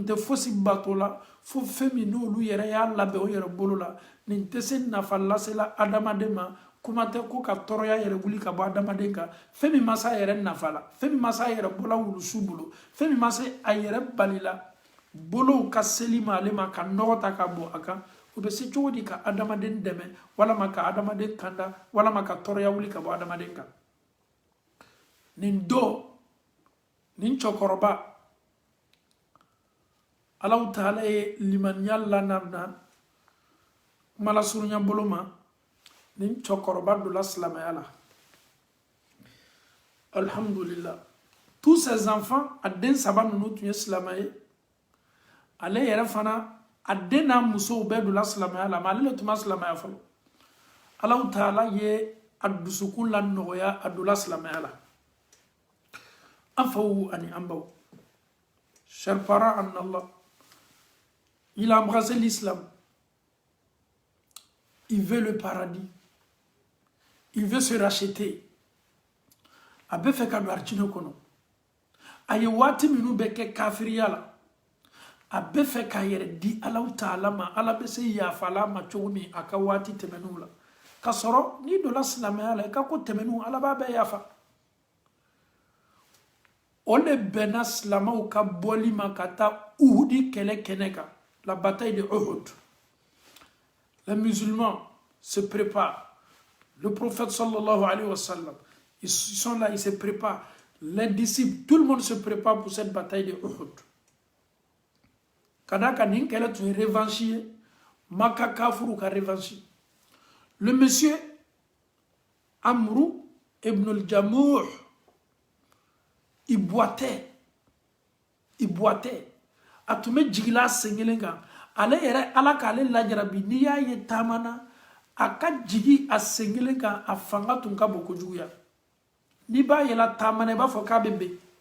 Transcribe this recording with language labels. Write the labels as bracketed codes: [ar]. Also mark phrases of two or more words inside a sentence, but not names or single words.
[bm] tɛ fosi bato la fo fɛn min n'olu yɛrɛ y'a labɛn o yɛrɛ bolo la nin tɛ se nafa lasela adamaden ma kuma tɛ ko ka tɔɔrɔya yɛrɛ wuli ka bɔ adamaden kan fɛn min ma se a yɛrɛ nafa la fɛn min ma se a yɛrɛ bɔla wulusu bolo fɛn min ma se a yɛrɛ balila bolow ka seli ma ale ma ka nɔgɔ ta ka bɔ a kan o bɛ se cogo di ka adamaden dɛmɛ walama ka adamaden kanda walama ka tɔɔrɔya wuli ka bɔ adamaden kan nin don nin cɛkɔrɔba Allahu Taala ye limaniya lanarina kumala surunya bolo ma nin cɛkɔrɔba donna silamɛya la alhamdulillah tous [fr] ces enfants [bm] a den saba ninnu tun ye silamɛ ye ale yɛrɛ fana a den n'a musow bɛɛ donna silamɛya la mais ale le tun ma silamɛya fɔlɔ Allahu Taala ye a dusukun la nɔgɔya a donna silamɛya la an faw ani an baw [fr] chers parents en Allah. Il a embrassé l'islam. Il veut le paradis. Il veut se racheter. [bm] A bɛ fɛ ka don arijinɛ kɔnɔ. A ye waati minnu bɛ kɛ kafiriya la. A bɛ fɛ k'a yɛrɛ di Allahu Taala ma. Ala bɛ se yafala ma cogo min a ka waati tɛmɛnw la. Ka sɔrɔ n'i donna silamɛya la i ka ko tɛmɛnw Ala b'a bɛɛ yafa. O de bɛnna silamɛw ka bɔli ma ka taa Uhudi kɛlɛ kɛnɛ kan. [fr] La bataille de Uhud. Les musulmans se préparent. Le prophète [ar] صلى الله عليه وسلم, [fr] ils sont là, ils se préparent. Les disciples, tout le monde se prépare pour cette bataille de Uhud. [bm] Kadaka ninkele tu revanchier, maka kafuru ka revanchi. [fr] Le monsieur Amru ibn al-Jamuh, il boitait. [bm] A tun bɛ jigila a sen kelen kan ale yɛrɛ Ala k'ale lajarabi n'i y'a ye taamana a ka jigi a sen kelen kan a fanga tun ka bon kojuguya n'i b'a yɛlɛ taamana i b'a fɔ k'a bɛ ben